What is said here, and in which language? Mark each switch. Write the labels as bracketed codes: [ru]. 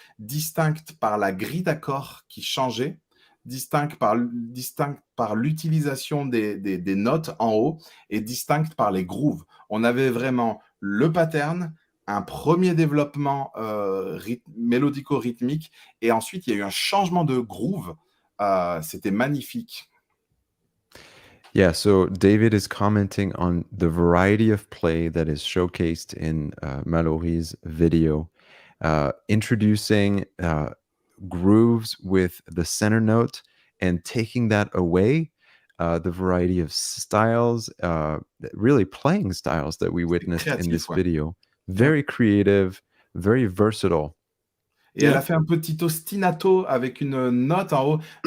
[fr] Distinctes par la grille d'accords qui changeait, distinctes par l'utilisation des notes en haut et distinctes par les grooves. On avait vraiment le pattern, un premier développement mélodico-rythmique et ensuite il y a eu un changement de groove. C'était magnifique. [en] Yeah, so David is commenting on the variety of play that is showcased in Mallory's video, introducing grooves with the center note and taking that away, the variety of styles, really playing styles that we witnessed in this video. Very creative, very versatile. [fr] Et elle a fait un petit ostinato avec une note en haut.